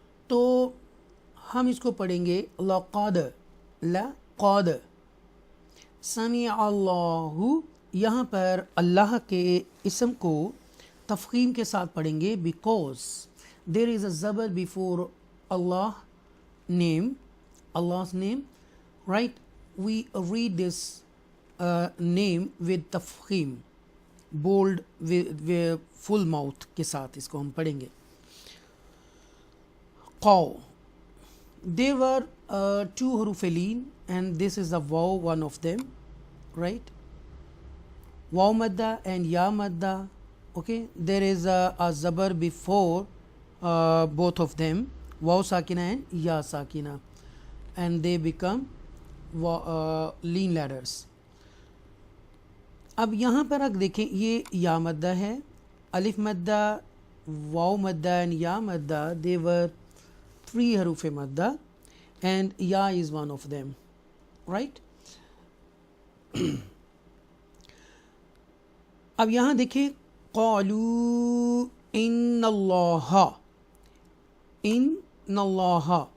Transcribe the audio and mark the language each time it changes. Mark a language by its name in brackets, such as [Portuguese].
[Urdu] تو ہم اس کو پڑھیں گے لقد، لقد. سمع اللہ، یہاں پر اللہ کے اسم کو تفخیم کے ساتھ پڑھیں گے [English] because there is a zabar before Allah name, Allah's name, right? We read this name with tafkhim, bold, with full mouth [Urdu] کے ساتھ اس کو ہم پڑھیں گے. [English] qaw. There were 2 حروف لین and this is the waw, one of them, right? waw madda and ya madda. Okay, there is a zabar before both of them, waw sakina and ya sakina, and they become lean letters. [Urdu] اب یہاں پر اگر دیکھیں، یہ یا مدہ ہے، الف مدہ، واو مدہ and یا مدہ. [English] they were 3 [Urdu] حروف مدہ [English] and ya is one of them, right? [Urdu] اب یہاں دیکھیں قالوا ان اللہ، ان اللہ.